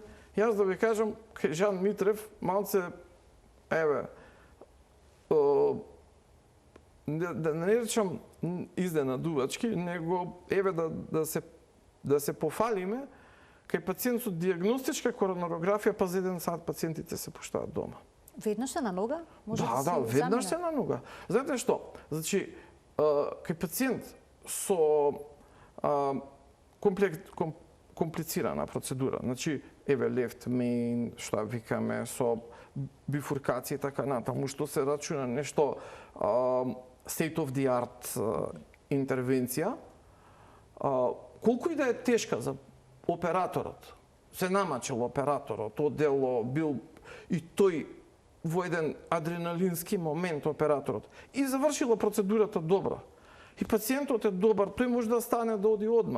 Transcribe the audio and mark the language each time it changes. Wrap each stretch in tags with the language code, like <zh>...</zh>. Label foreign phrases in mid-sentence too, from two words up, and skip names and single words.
<mk>Јас да ви кажам, кај Жан Митрев, малце, да не речам изненадувачки, него да се пофалиме, кај пациент со диагностичка коронарографија, па за 1 сат пациентите се пуштаат дома. Веднаш се на нога? Може Да, веднаш се на нога. Знаете што? Значи, кај пациент со комплицирана процедура, значи,</mk> <en>left main,</en> <mk>што викаме, со бифуркација и така натаму, што се рачуна нешто</mk> <en>state of the art</en> <mk>интервенција, колку и да е тешка за операторот, се намачил операторот, оддело бил и тој во еден адреналински момент операторот и завршила процедурата добра. И пациентот е добар, тој може да стане да оди одма.</mk>